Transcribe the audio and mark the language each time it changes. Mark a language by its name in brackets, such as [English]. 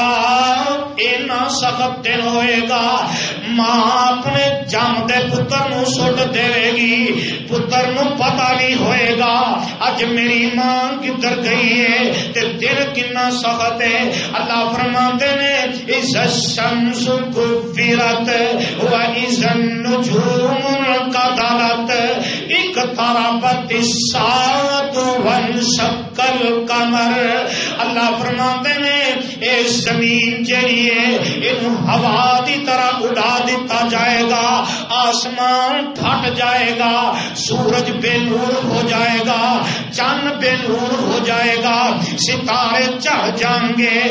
[Punjabi] اینا سخت دن ہوئے گا ماں اپنے جمدے پتر نو سٹ دے گی، پتر نو پتہ نہیں ہوئے گا اج میری ماں کدھر گئی ہے، تے دن کنا سخت ہے. اللہ فرماتے نے [Arabic] اذا الشمس كورت واذا النجوم انكدرت اقتربت الساعة وانشق القمر. [Punjabi] اللہ فرماتے نے اے زمین جڑی ہے اینو ہوا دی طرح اڑا دیتا جائے گا، آسمان پھٹ جائے گا، سورج بے نور ہو جائے گا، چاند بے نور ہو جائے گا، ستارے چڑھ جائیں گے.